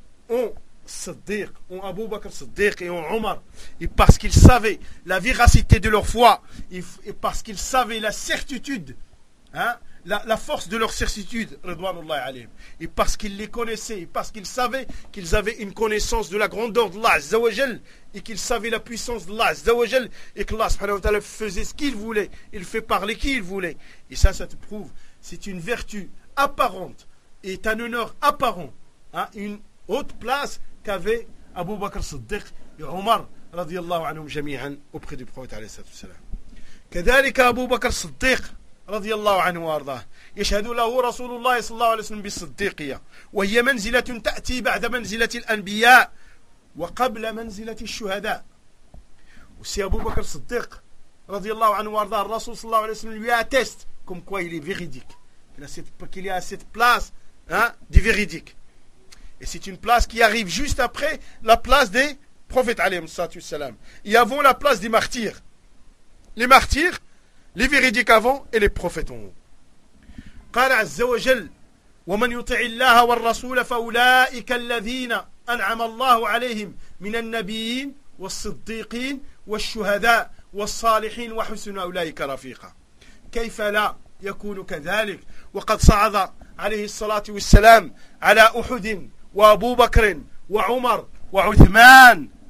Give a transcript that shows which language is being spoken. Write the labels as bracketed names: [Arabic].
[French] en Siddiq, en Abu Bakr Siddiq et en Omar, et parce qu'il savait la véracité de leur foi, et parce qu'il savait la certitude, hein, la force de leur certitude, ridwanullah alayhim, et parce qu'il les connaissait, et parce qu'il savait qu'ils avaient une connaissance de la grandeur d'Allah azza wa jal, et qu'il savait la puissance d'Allah azza wa jal, et qu'Allah subhanahu wa ta'ala faisait ce qu'il voulait, il fait parler qui il voulait. Et ça te prouve, c'est une vertu apparente, et un honneur apparent, hein, une haute place qu'avait Abu Bakr Siddiq et Omar radiyallahu anhum jami'an auprès du prophète alayhi salatu wasalam. [Arabic] Kadhalika Abu Bakr Siddiq رضي الله عنه وارضاه يشهد له رسول الله صلى الله عليه وسلم بالصديقية وهي منزلة تأتي بعد منزلة الأنبياء وقبل منزلة الشهداء. وسي أبو بكر الصديق رضي الله عنه وارضاه الرسول صلى الله عليه وسلم [French] lui atteste comme quoi il est véridique, qu'il est à cette place, hein, du véridique, et c'est une place qui arrive juste après la place des prophètes عليهم الصلاة والسلام, et avant la place des martyrs. Les martyrs, les véridiques avant et les prophètes en haut. [Arabic] قال عز وجل ومن يطع الله والرسول فأولئك الذين أنعم الله عليهم من النبيين والصديقين والشهداء والصالحين وحسن أولئك رفيقا. كيف لا يكون كذلك وقد صعد عليه الصلاة والسلام على أحد وأبو بكر وعمر وعثمان